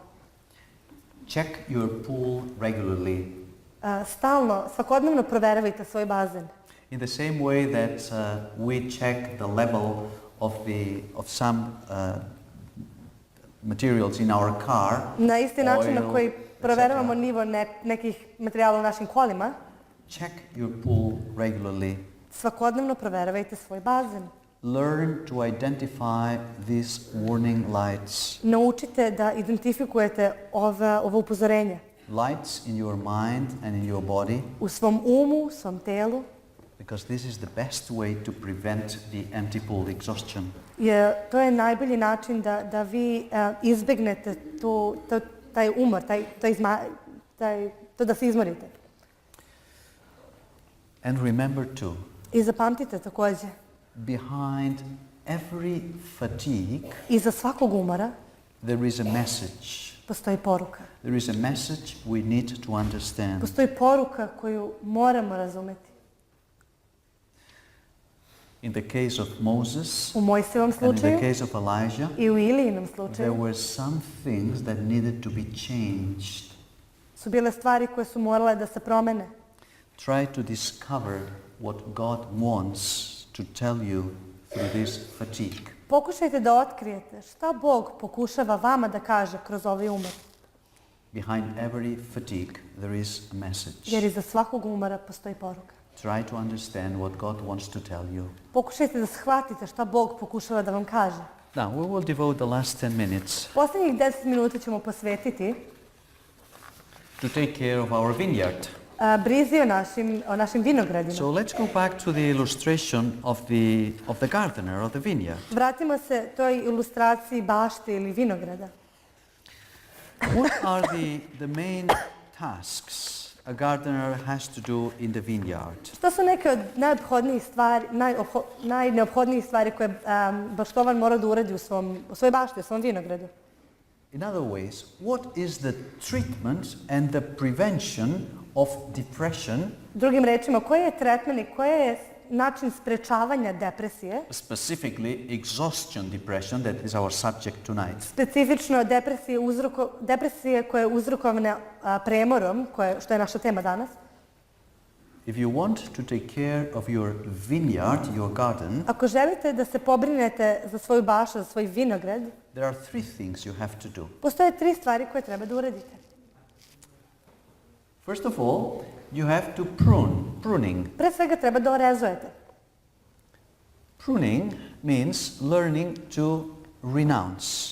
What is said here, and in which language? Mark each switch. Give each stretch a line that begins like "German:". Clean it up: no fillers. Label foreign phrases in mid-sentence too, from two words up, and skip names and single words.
English: Check your pool regularly.
Serbian: Stalno, svakodnevno proveravajte svoj bazen.
English: In the same way that we check the level of some materials in our car.
Serbian: Na isti način na oil, koji proveravamo etc. nivo nekih materijala u našim kolima,
English: Check your pool regularly.
Serbian: svakodnevno proveravajte svoj bazen.
English: Learn to identify these warning lights.
Serbian: Naučite da identifikujete ova upozorenja
English: Lights in your mind and in your body,
Serbian: u svom umu, u svom telu,
English: because this is the best way to prevent the empty pool exhaustion.
Serbian: jer to je najbolji način da vi izbegnete taj umor, to da se izmorite.
English: And remember too,
Serbian: I zapamtite također,
English: behind every fatigue,
Serbian: iza svakog umora
English: there is a message.
Serbian: postoji poruka.
English: There is a message we need to understand.
Serbian: Postoji poruka koju moramo razumeti.
English: In the case of Moses
Serbian: U Mojsijevom
English: and in the
Serbian: slučaju
English: case of Elijah,
Serbian: i u Ilijinom there slučaju
English: were some things that needed to be changed.
Serbian: su bile stvari koje su morale da se promene.
English: Try to discover what God wants to tell you through this fatigue.
Serbian: Pokušajte da otkrijete šta Bog pokušava vama da kaže kroz ovaj umor.
English: Behind every fatigue there is a message.
Serbian: Jer iza svakog umora postoji poruka.
English: Try to understand what God wants to tell you.
Serbian: Pokušajte da shvatite šta Bog pokušava da vam kaže.
English: Now, we will devote the last 10 minutes
Serbian: Posljednjih 10 minuta ćemo posvetiti
English: to take care of our vineyard.
Serbian: brizi o našim vinogradima.
English: So let's go back to the illustration of the gardener of the vineyard.
Serbian: Vratimo se toj ilustraciji bašte ili vinograda.
English: What are the main tasks a gardener has to do in the vineyard?
Serbian: Što su neke od najneophodnijih stvari koje baštovan mora da uradi u svojoj bašti, u svom vinogradu?
English: In other ways, what is the treatment and the prevention of depression,
Serbian: Drugim rečima, koji je tretman i koji je način sprečavanja depresije,
English: specifically exhaustion depression, that is our subject tonight?
Serbian: specifično depresije koja je uzrokovana premorom, što je naša tema danas?
English: If you want to take care of your vineyard, your garden,
Serbian: Ako želite da se pobrinete za svoju bašu, za svoj vinograd,
English: there are three things you have to do.
Serbian: postoje 3 stvari koje treba da uradite.
English: First of all, you have to pruning.
Serbian: Pre svega treba da orezujete.
English: Pruning means learning to renounce.